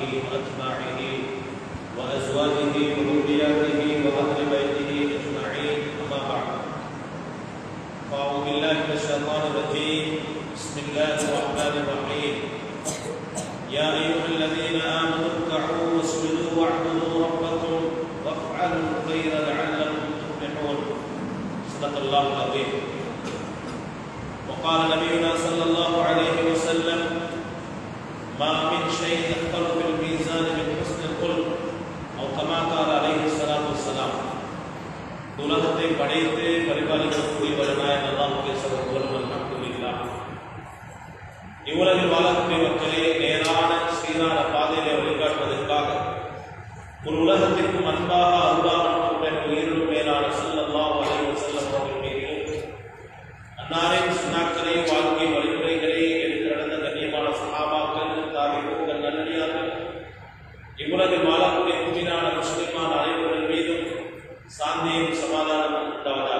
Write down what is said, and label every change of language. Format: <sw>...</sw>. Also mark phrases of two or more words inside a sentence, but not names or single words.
<ar>وأتباعه وأزواجه وذرياته وأهل بيته أجمعين أما بعد فأعوذ بالله من الشيطان الرجيم بسم الله الرحمن الرحيم يا أيها الذين آمنوا اركعوا واسجدوا واعبدوا ربكم وافعلوا الخير لعلكم تفلحون صدق الله العظيم وقال نبينا صلى الله عليه وسلم ما من شيء أثقل في الميزان من حسن الخلق أو كما قال عليه الصلاة والسلام</ar> <ta>உலகத்தை படைத்து பரிபாலிக்கக்கூடியவரான அல்லாஹ்வுக்கே சர்வபுகழும் அல்ஹம்துலில்லாஹ். இவ்வுலகில் வாழக்கூடிய மக்களை நேரான சீரான பாதையிலே வழிகாட்டுவதற்காக ஒரு உலகத்திற்கு அன்பாக அருளாக உயிரிலும் மேலான</ta> <ar>صلى الله عليه وسلم</ar> <ta>அவர்கள் மீது அன்னாரின் சுன்னாக்களை வாழ்க்கை வழிமுறைகளை எடுத்து நடந்த கண்ணியமான சஹாபாக்கள் தாபிஊன்கள் நல்லடியார்கள் இவ்வுலகில் வாழக்கூடிய முஃமினான முஸ்லிமான அனைவர்கள் மீதும் சாந்தியும் சமாதானமும் உண்டாவதாக.</ta>